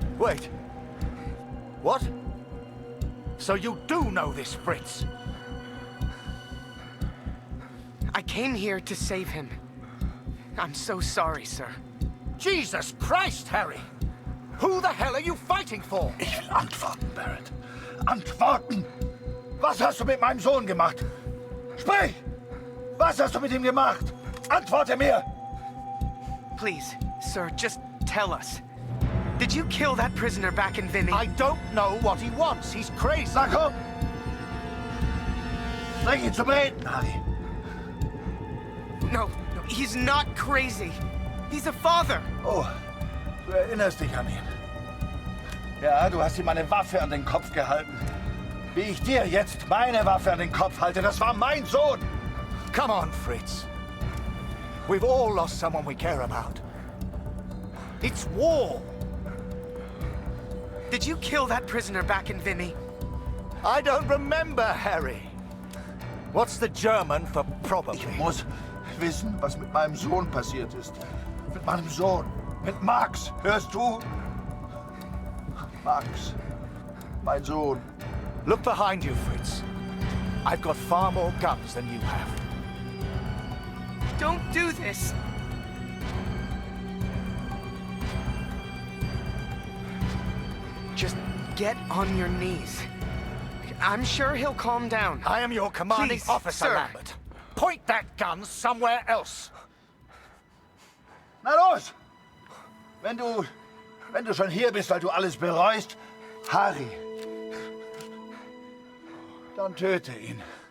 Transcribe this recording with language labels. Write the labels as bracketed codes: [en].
[en] Wait. What? So you do know this Fritz? I came here to save him. I'm so sorry, sir. Jesus Christ, Harry! Who the hell are you fighting for? [de] Ich will antworten, Barrett. Antworten! Was hast du mit meinem Sohn gemacht? Sprich! Was hast du mit ihm gemacht? Antworte mir! [en] Please, sir, just tell us. Did you kill that prisoner back in Vimy? I don't know what he wants. He's crazy. [de] Na komm! Bring ihn zum Reden, Harry. [en] No, he's not crazy. He's a father. [de] Oh, du erinnerst dich an ihn. Ja, du hast ihm eine Waffe an den Kopf gehalten. Wie ich dir jetzt meine Waffe an den Kopf halte, das war mein Sohn. [en] Come on, Fritz. We've all lost someone we care about. It's war. Did you kill that prisoner back in Vimy? I don't remember, Harry. What's the German for probably? [de] Ich muss wissen, was mit meinem Sohn passiert ist. Mit meinem Sohn. Mit Max. Hörst du? Max. Mein Sohn. [en] Look behind you, Fritz. I've got far more guns than you have. Don't do this. Just get on your knees. I'm sure he'll calm down. I am your commanding Please, officer, sir. Lambert. Point that gun somewhere else. [de] Na los! Wenn du schon hier bist, weil du alles bereust, Harry, dann töte ihn.